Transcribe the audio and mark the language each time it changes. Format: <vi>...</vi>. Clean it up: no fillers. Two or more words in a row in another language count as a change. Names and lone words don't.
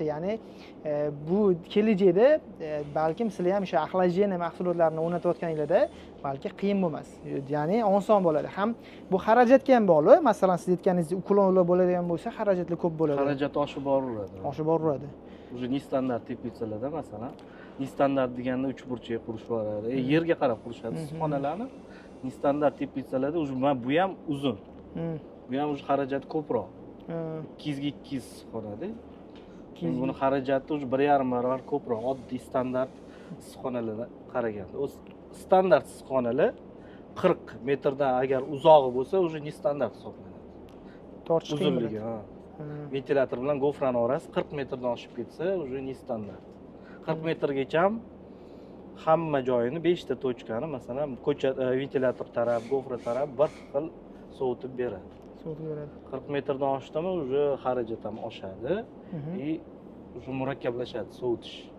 <uz>Ya'ni bu kelajakda balkim sizlar ham o'sha axlajeniya mahsulotlarini o'rnatayotganinglarda balki qiyin bo'lmas. Ya'ni oson bo'ladi. Ham bu xarajatga ham bog'liq. Masalan, siz aytganingizdek uklonlar bo'ladigan bo'lsa, xarajatlar ko'p bo'ladi. Xarajat oshib boraveradi. Oshib boraveradi.</uz> <ru>Уже не standart</ru> <uz>teplitsalarda masalan,</uz> <ru>не standart</ru> <uz>deganda 3 burchak qurish boradi. Yerga qarab qurishadi issiqxonalarni.</uz> <ru>Не standart</ru> <uz>teplitsalarda уже bu ham uzun. Bu ham уже xarajat ko'proq. 2 ga 2 issiqxonada. Buni xarajati уже 1,5 barobar ko'proq oddiy standart issiqxonalarga qaraganda. O'z standart issiqxonalar 40 metrdan agar uzog'i bo'lsa,</uz> <ru>уже не standart hisoblanadi.</ru> <uz>Tortish qiyin bo'ladi. Uzunligi, ventilator bilan gofrani orasi 40 metrdan oshib ketsa,</uz> <ru>уже не standart.</ru> <uz>40 metrgacha hamma joyini 5 ta tochkani, masalan, ko'chat ventilator taraf, gofra taraf bir xil sovutib beradi. Sovutib beradi. 40 metrdan oshdimi, уже xarajat ham oshadi.</uz> <ru>И уже</ru> <uz>murakkablashadi sovutish.</uz>